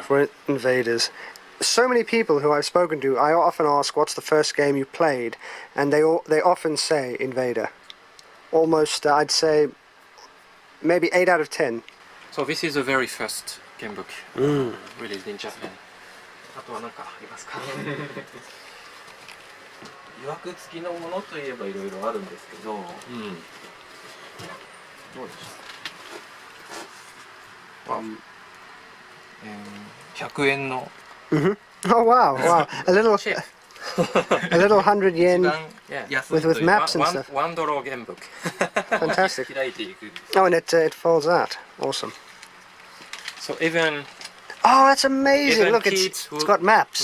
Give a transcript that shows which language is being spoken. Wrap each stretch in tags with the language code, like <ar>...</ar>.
<en>For invaders. So many people who I've spoken to, I often ask, what's the first game you played? And they often say Invader. Almost, I'd say, maybe 8 out of 10. So this is the very first game book released in Japan.</en> <ja>あとは何かありますか？予約付きのものといえばいろいろあるんですけど、どうでしょうか？100円の</ja> <en>Oh wow, wow. A little 100 yen with maps and stuff. One dollar game book. Fantastic.</en> <ja>開いていく。</ja> <en>Oh, and it folds out. Awesome. So even Oh, that's amazing. even Look, kids it's got maps.</en>